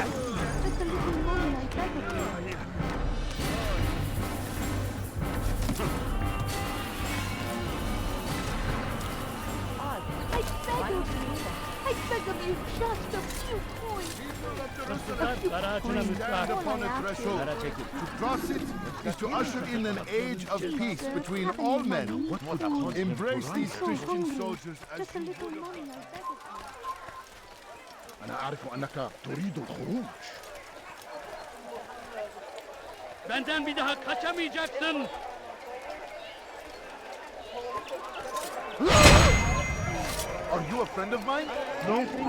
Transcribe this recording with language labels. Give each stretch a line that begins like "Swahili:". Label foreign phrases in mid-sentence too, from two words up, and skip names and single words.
English: Just a little money, I beg of you. I beg of you, just a few coins. Stand upon a threshold. To cross it is to usher in an age of peace between all men. Embrace these Christian soldiers as Just a little money, I beg of you.
Arabic: أنا أعرف أنك تريد الخروج.
Turkish: Benden bir daha kaçamayacaksın.
English: Are you a friend of mine? No.